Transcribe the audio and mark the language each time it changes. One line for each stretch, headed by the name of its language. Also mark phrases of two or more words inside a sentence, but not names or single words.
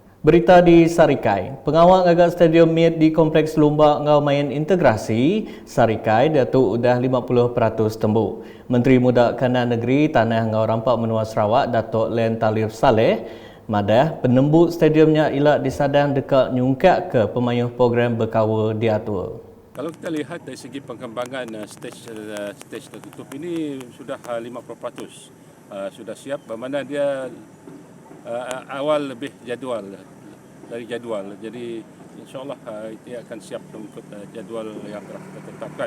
Iban: Berita di Sarikai, pengawal ngagak Stadium Mid di Kompleks Lumba ngau main integrasi, Sarikai Datuk udah 50% tembuk. Menteri Muda Kanan Negeri Tanah ngau rampak menua Sarawak Datuk Len Talib Saleh madah penembuk stadiumnya ilak disadang dekat nyungkak ke pemayuh program berkawa diatur.
Malay: Kalau kita lihat dari segi pengembangan stage tertutup ini sudah 50%. Sudah siap, bermakna dia awal lebih dari jadual. Jadi insyaAllah dia akan siap mengikut jadual yang telah kita tetapkan.